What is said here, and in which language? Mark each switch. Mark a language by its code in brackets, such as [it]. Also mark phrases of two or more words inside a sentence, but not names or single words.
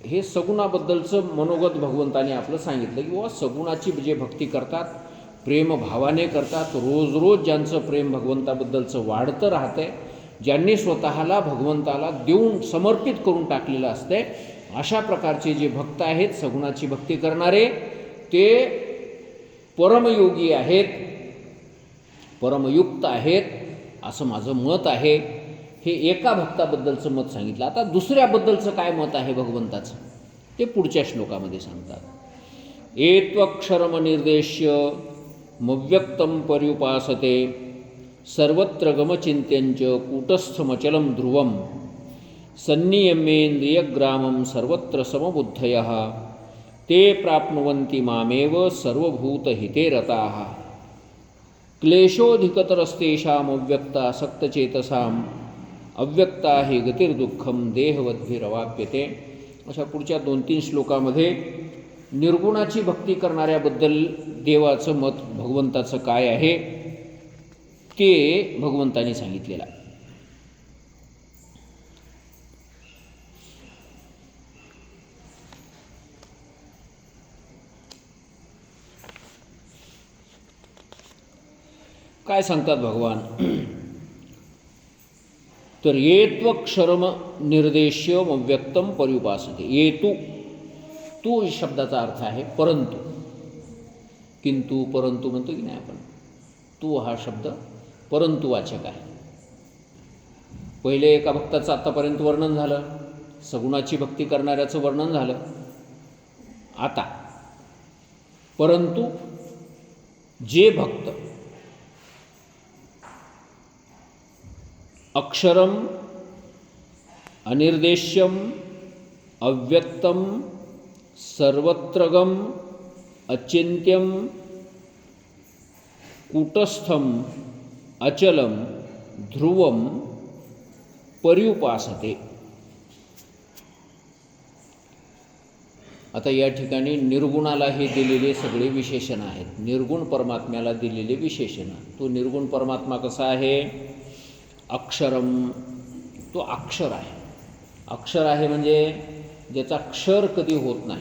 [mr] हे सगुणाबद्दलचं मनोगत भगवंताने आपलं सांगितलं की बुवा सगुणाची जे भक्ती करतात, प्रेम भावाने करतात, रोज रोज ज्यांचं प्रेम भगवंताबद्दलचं वाढतं राहतंय, ज्यांनी स्वतःला भगवंताला देऊन समर्पित करून टाकलेलं असतंय, अशा प्रकारचे जे भक्त आहेत सगुणाची भक्ती करणारे ते परमयोगी आहेत, परमयुक्त आहेत असं माझं मत आहे. हे एका भक्ताबद्दलचं मत सांगितलं. आता दुसऱ्याबद्दलचं काय मत आहे भगवंताचं ते पुढच्या श्लोकामध्ये सांगतात. [sa] एत्वक्षरमनिर्देश्य मव्यक्तं पर्युपासते सर्वत्र गमचिंत्यंच कूटस्थमचलं ध्रुवं सन्नियम्येन्द्रियग्रामं सर्वत्र समबुद्धयः ते प्राप्नुवन्ति मामेव सर्वभूतहिते रताः क्लेशोऽधिकतरस्तेषाम् अव्यक्तासक्तचेतसाम् अव्यक्ता हि गतिर्दुःखम देहवद्भिरवाप्यते. [mr] अशा पुढच्या 2-3 श्लोकामध्ये निर्गुणाची भक्ती करणाऱ्याबद्दल देवाचं मत भगवंताचं काय आहे ते भगवंताने सांगितलेलं आहे. काय सांगतात भगवान, तर [sa] येत्वक्षरम निर्देश्यम अव्यक्तम पर्युपासते. [mr] येतू, तू शब्दाचा अर्थ आहे परंतु, किंतु परंतु म्हणतो की नाही आपण, तू हा शब्द परंतुवाचक आहे. पहिले एका भक्ताचं आत्तापर्यंत वर्णन झालं, सगुणाची भक्ती करणाऱ्याचं वर्णन झालं. आता परंतु जे भक्त [sa] अक्षरम अनिर्देश्यम अव्यक्तम सर्वत्रगम अचिंत्यम कूटस्थम अचलम ध्रुवम पर्युपासते. [mr] आता या ठिकाणी निर्गुणाला हे दिलेले सगळे विशेषण आहेत. निर्गुण परमात्म्याला दिलेले विशेषण. तो निर्गुण परमात्मा कसा आहे? अक्षरम, तो अक्षर आहे. अक्षर आहे म्हणजे ज्याचा क्षर कधी होत नाही.